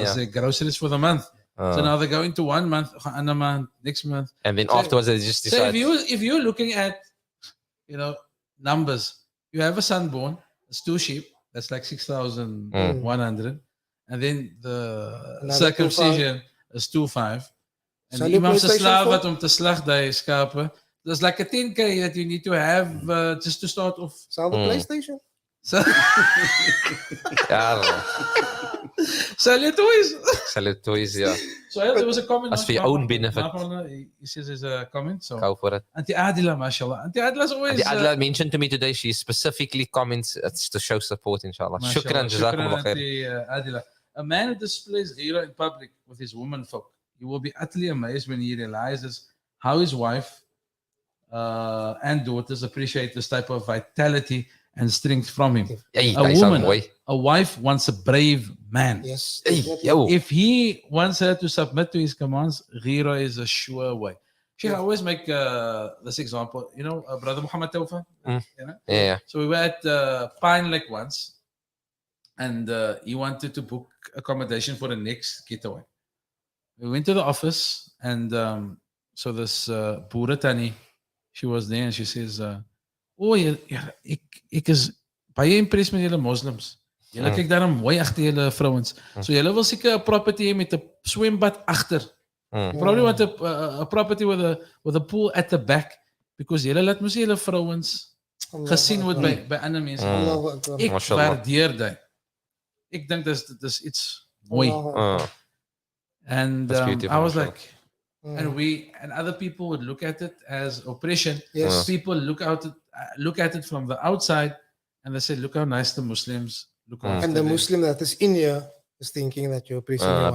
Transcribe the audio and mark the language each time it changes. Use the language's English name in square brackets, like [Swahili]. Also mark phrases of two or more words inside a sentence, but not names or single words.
[English] is groceries for the month. So now they're going to 1 month, another month, next month. And then afterwards they just decide. So if you're looking at, numbers, you have a son born, it's 2 sheep, that's like 6,100. And then the circumcision is 2,500. And the [Afrikaans] imam se slaaf wat om te slag die skape. [English] There's like a 10K that you need to have just to start off. Sell the PlayStation. So, Ja, sell your toys. sell it toys, yeah. So there was a comment. As for your own benefit. He says there's a comment. So Go for it. Auntie Adila, mashallah. Auntie Adila's always. The Adla mentioned to me today, she specifically comments it's to show support, inshallah. [Arabic] Shukran, jazakumullah khair. [English] Auntie Adila. A man who displays Gheera in public with his woman folk, he will be utterly amazed when he realizes how his wife and daughters appreciate this type of vitality and strength from him. Hey, a wife wants a brave man. Yes. Hey, yo. If he wants her to submit to his commands, Gheera is a sure way. Sheikh, I always make this example. Brother Muhammad Tawfa? Yeah. So we were at Pine Lake once, and he wanted to book accommodation for the next getaway. We went to the office, and so this [Afrikaans] Boere Tannie, [English] she was there, and she says, [Afrikaans] ek is baie impressed met julle Muslims. Julle kyk daarom mooi agter julle vrouens. So julle wil seker 'n property hê met 'n swembad agter. [English] You probably want a property with a pool at the back, because [Afrikaans] julle laat mos julle vrouens gesien word by ander mense. Ek waardeer dit. Ek dink dis iets mooi. [English] And I was like, and other people would look at it as oppression. Yes. People look at it from the outside, and they say, look how nice the Muslims look after And the them. Muslim that is in here is thinking that you're oppressing your wife.